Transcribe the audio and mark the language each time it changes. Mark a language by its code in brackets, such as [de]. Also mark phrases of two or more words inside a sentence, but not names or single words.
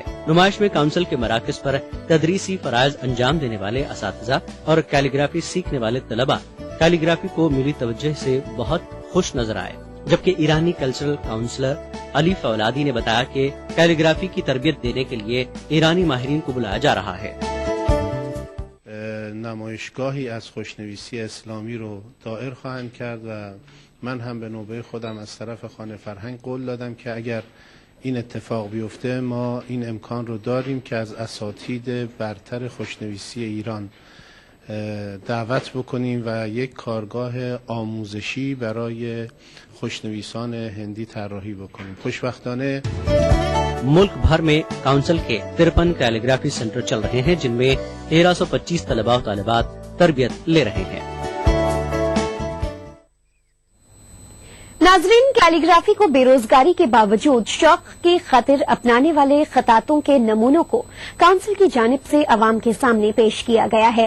[ur] نمائش میں کونسل کے مراکز پر تدریسی فرائض انجام دینے والے اساتذہ اور کیلیگرافی سیکھنے والے طلبہ کیلیگرافی کو ملی توجہ سے بہت خوش نظر آئے. جبکہ ایرانی [en] cultural counsellor [ur] علی فولادی نے بتایا کہ کیلیگرافی کی تربیت دینے کے لیے ایرانی ماہرین کو بلایا جا رہا ہے. [fa] نمایشگاهی از خوشنویسی اسلامی رو دایر خواهند کرد و من هم به نوبه خودم از طرف خانه فرهنگ قول دادم که اگر این اتفاق بیفته ما این امکان رو داریم که از اساتید برتر خوشنویسی ایران دعوت بکنیم و یک کارگاه آموزشی برای خوشنویسان هندی طراحی بکنیم. خوشبختانه [ur] ملک بھر میں کونسل کے 53 کیلیگرافی سینٹر چل رہے ہیں، جن میں 1325 طلبہ اور طالبات تربیت لے رہے ہیں. ناظرین، کیلیگرافی کو بے روزگاری کے باوجود شوق کی خاطر اپنانے والے خطاطوں کے نمونوں کو کونسل کی جانب سے عوام کے سامنے پیش کیا گیا ہے.